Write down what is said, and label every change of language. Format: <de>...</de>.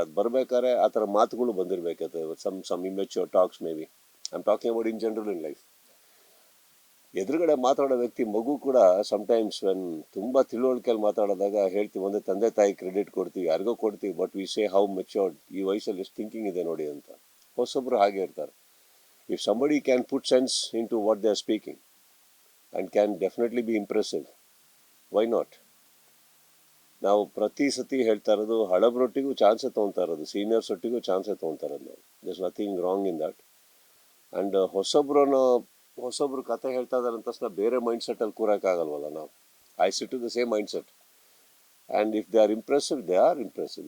<kn>ಅದು ಬರ್ಬೇಕಾದ್ರೆ ಆ ಥರ ಮಾತುಗಳು ಬಂದಿರಬೇಕಾದ್ರೆ</kn> <en>Some immature talks may be. I am talking about in general in life.</en> <kn>ಎದುರುಗಡೆ ಮಾತಾಡೋ ವ್ಯಕ್ತಿ ಮಗು ಕೂಡ ಸಮ್ಟೈಮ್ಸ್ ವೆನ್ ತುಂಬ ತಿಳುವಳಿಕೆಯಲ್ಲಿ ಮಾತಾಡಿದಾಗ ಹೇಳ್ತೀವಿ, ಒಂದೇ ತಂದೆ ತಾಯಿ ಕ್ರೆಡಿಟ್ ಕೊಡ್ತೀವಿ, ಯಾರಿಗೋ ಕೊಡ್ತೀವಿ,</kn> <en>but we say how matured,</en> <kn>ಈ ವಯಸ್ಸಲ್ಲಿ ಎಷ್ಟು ಥಿಂಕಿಂಗ್ ಇದೆ ನೋಡಿ ಅಂತ. ಹೊಸೊಬ್ಬರು ಹಾಗೆ ಇರ್ತಾರೆ.</kn> <en>If somebody can put sense into what they are speaking and can definitely be impressive, why not?</en> <kn>ನಾವು ಪ್ರತಿ ಸತಿ ಹೇಳ್ತಾ ಇರೋದು ಹಳಬ್ರೊಟ್ಟಿಗೂ ಚಾನ್ಸೇ ತೊಗೊತಾ ಇರೋದು, ಸೀನಿಯರ್ಸ್ ಒಟ್ಟಿಗೂ ಚಾನ್ಸೇ ತೊಗೊತಾ ಇರೋದು ನಾವು.</kn> <en>There's nothing wrong in that.</en> <kn>And ಹೊಸೊಬ್ರು ಕತೆ ಹೇಳ್ತಾ ಇದ್ದಾರೆ ಅಂತ ತಕ್ಷಣ ಬೇರೆ ಮೈಂಡ್ ಸೆಟ್ಟಲ್ಲಿ ಕೂರೋಕ್ಕಾಗಲ್ವಲ್ಲ ನಾವು.</kn> <en>I sit to the same mind set, and if they are impressive, they are impressive.</en>